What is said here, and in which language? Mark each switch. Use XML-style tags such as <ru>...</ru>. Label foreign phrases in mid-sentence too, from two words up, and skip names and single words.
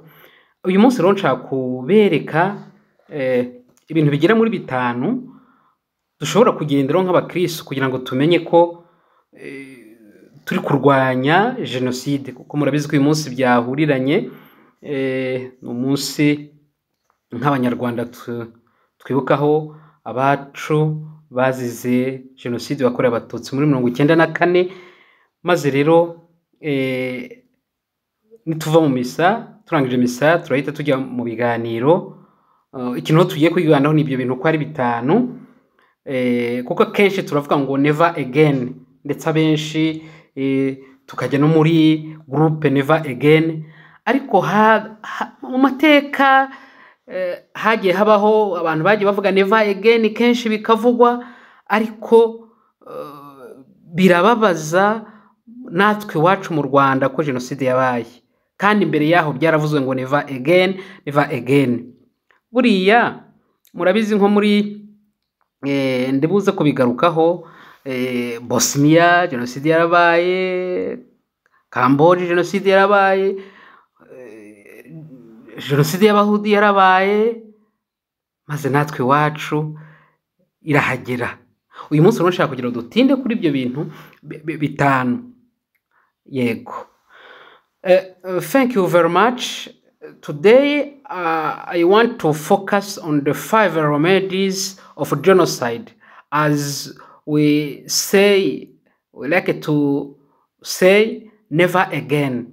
<rw>Uyu munsi rero nshaka kubereka ibintu bigera muri 5 dushobora kugenderaho nk'abakristo kugira ngo tumenye ko turi kurwanya genocide, kuko murabizi ko uyu munsi byahuriranye umunsi nk'abanyarwanda twibukaho abacu bazize genocide yakorewe abatutsi muri 1994. Maze rero nituva mu misa, turangije misa turahita tujya mu biganiro. Ikintu tugiye kwiganaho ni ibyo bintu ko ari 5, kuko kenshi turavuga ngo</rw> <en>never again,</en> <rw>ndetse abenshi tukajya no muri groupe</rw> <en>never again.</en> <rw>Ariko mu mateka hagiye habaho abantu bagiye bavuga</rw> <en>never again</en> <rw>kenshi bikavugwa, ariko birababaza natwe wacu mu Rwanda ko genocide yabaye, kandi imbere yaho byaravuzwe ngo</rw> <en>never again, never again.</en> <rw>Buriya murabizi nko muri ndibuze kubigarukaho, Bosnia genocide yarabaye, Cambodia genocide yarabaye, genocide y'Abayahudi yarabaye, maze natwe wacu irahagera. Uyu munsi rero nshaka kugira dutinde kuri ibyo bintu 5. Yego.</rw> <en>Thank you very much. Today I want to focus on the 5 remedies of genocide. As we like to say never again.</en>